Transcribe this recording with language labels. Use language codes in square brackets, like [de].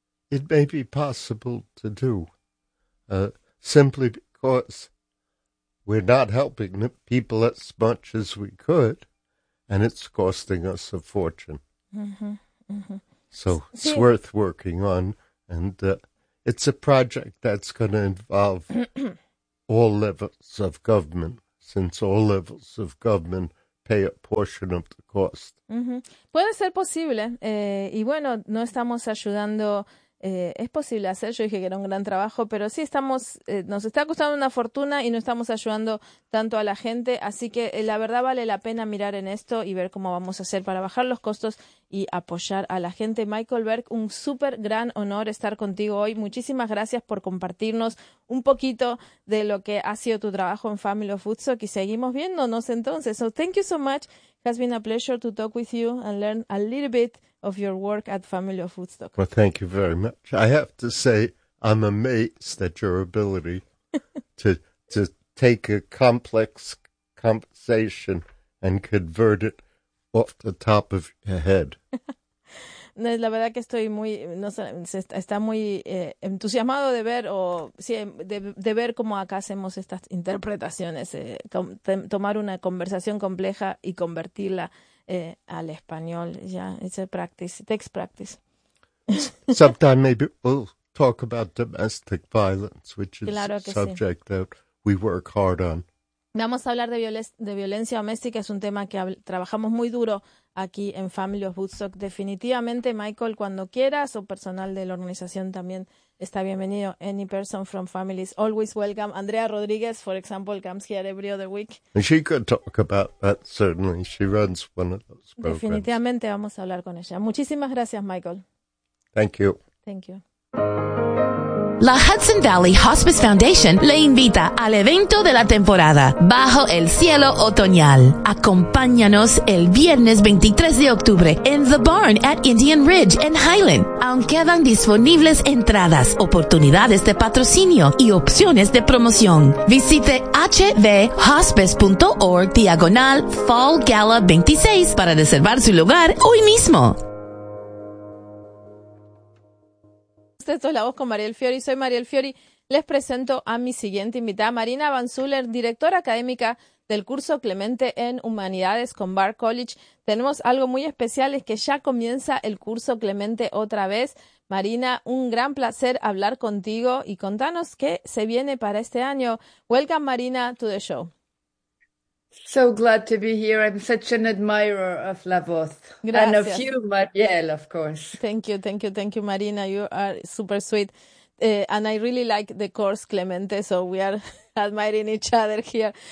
[en] it may be possible to do simply because we're not helping the people as much as we could, and it's costing us a fortune. Mm-hmm, mm-hmm. So it's [es] sí. [en] worth working on, and it's a project that's going to involve all levels of government, since all levels of government pay a portion of the cost. Mm-hmm. [es] Puede ser posible, y bueno, no estamos ayudando. Es posible hacer, yo dije que era un gran trabajo, pero sí estamos, nos está costando una fortuna y no estamos ayudando tanto a la gente, así que la verdad vale la pena mirar en esto y ver cómo vamos a hacer para bajar los costos y apoyar a la gente. Michael Berg, un súper gran honor estar contigo hoy. Muchísimas gracias por compartirnos un poquito de lo que ha sido tu trabajo en Family of Woodstock y seguimos viéndonos entonces. [en] So thank you so much. It has been a pleasure to talk with you and learn a little bit of your work at Family of Woodstock. Well, thank you very much. I have to say, I'm amazed at your ability to take a complex conversation and convert it off the top of your head. [es] No, la verdad que estoy muy, no sé, está muy entusiasmado de ver o sí, de ver cómo acá hacemos estas interpretaciones, tomar una conversación compleja y convertirla al español. [en] Ya, yeah, it's a practice, it takes practice. Sometime maybe we'll talk about domestic violence, which is [es] claro que [en] a subject [es] sí. [en] that we work hard on. [es] Vamos a hablar de violencia doméstica, es un tema que trabajamos muy duro aquí en Family of Woodstock. Definitivamente, Michael, cuando quieras, o personal de la organización también está bienvenido. [en] Any person from Family is always welcome. Andrea Rodriguez, for example, comes here every other week. She could talk about that, certainly. She runs one of those programs. [es] Definitivamente vamos a hablar con ella. Muchísimas gracias, Michael. [en] Thank you. Thank you. [es] La Hudson Valley Hospice Foundation le invita al evento de la temporada Bajo el Cielo Otoñal. Acompáñanos el viernes 23 de octubre en The Barn at Indian Ridge en Highland. Aún quedan disponibles entradas, oportunidades de patrocinio y opciones de promoción. Visite hvhospice.org/fallgala26 para reservar su lugar hoy mismo. Esto es La Voz con Mariel Fiori. Soy Mariel Fiori. Les presento a mi siguiente invitada, Marina Van Zuller, directora académica del curso Clemente en Humanidades con Bard College. Tenemos algo muy especial, es que ya comienza el curso Clemente otra vez. Marina, un gran placer hablar contigo y contanos qué se viene para este año. [en] Welcome, Marina, to the show. So glad to be here. I'm such an admirer of La Voz. [es] Gracias. [en] And of you, Mariel, of course. Thank you, Marina. You are super sweet. And I really like the course, Clemente, so we are admiring each other here.